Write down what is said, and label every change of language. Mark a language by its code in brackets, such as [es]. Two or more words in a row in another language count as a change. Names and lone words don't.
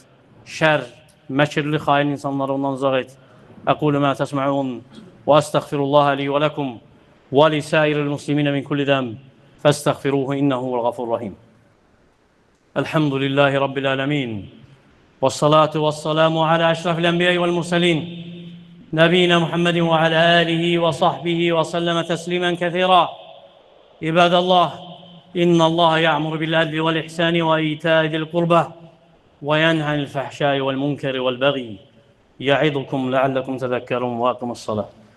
[az] Şər, məkirli, xain insanları ondan uzaq et. [ar] أقول ما تسمعون وأستغفر الله لي ولكم ولسائر المسلمين من كل ذنب فاستغفروه إنه الغفور الرحيم. الحمد لله رب العالمين والصلاة والسلام على أشرف الأنبياء والمرسلين. نبينا محمد وعلى آله وصحبه وسلم تسليما كثيرا. عباد الله، إن الله يأمر بالعدل والإحسان وإيتاء ذي القربى وينهى عن الفحشاء والمنكر والبغي يعظكم لعلكم تذكرون وأقيموا الصلاة.